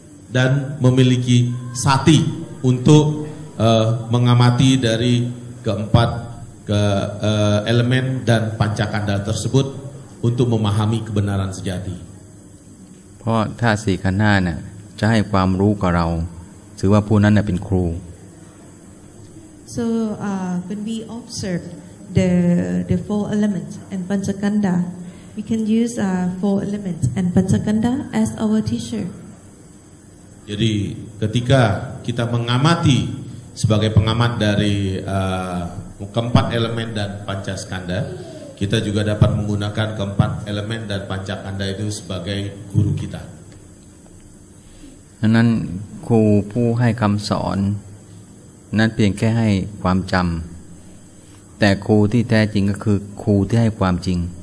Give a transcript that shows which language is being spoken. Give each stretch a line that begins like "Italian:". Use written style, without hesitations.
Indonesian: Dan memiliki sati untuk mengamati dari keempat ke elemen dan pancakanda tersebut untuk memahami kebenaran sejati.
Thai: เพราะธาตุสี่ขันธ์ห้าเนี่ยจะให้ความรู้กับเราถือว่าผู้นั้นเป็นครู
English: So when we observe the four elements and Panchakanda, we can use four elements and Panchakanda as our teacher.
Indonesian: Jadi ketika kita mengamati sebagai pengamat dari keempat elemen dan pancaskanda, kita juga dapat menggunakan keempat elemen dan pancakanda itu sebagai guru kita.
Thai: ดังนั้นครูผู้ให้คำสอนนั้นเพียงแค่ให้ความจำแต่ครูที่แท้จริงก็คือครูที่ให้ความจริง